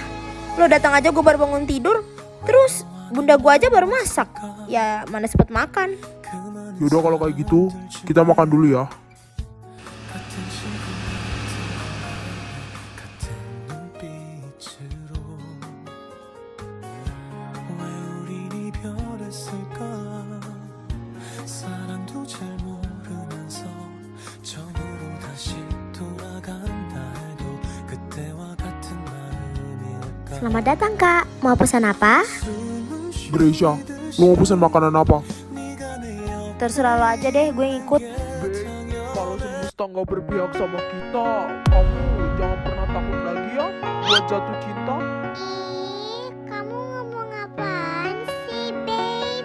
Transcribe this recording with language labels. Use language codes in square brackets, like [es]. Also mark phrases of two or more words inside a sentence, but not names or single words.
[id] Lo datang aja gue baru bangun tidur. Terus bunda gue aja baru masak. Ya mana sempet makan. Yaudah kalau kayak gitu, kita makan dulu ya. [ko] 같은 시간 같은 눈빛으로 왜 우린 이별했을까 사랑도 잘 모르면서 전으로 다시 돌아간다 해도 그때와 같은 마음일까 [id] Selamat datang kak. Mau pesan apa? Gracia, lo mau pesan makanan apa? Terserah lo aja deh, gue ngikut. Kalau semesta nggak berpihak sama kita, kamu jangan pernah takut lagi ya buat jatuh cinta. Ih, kamu ngomong apaan sih, babe?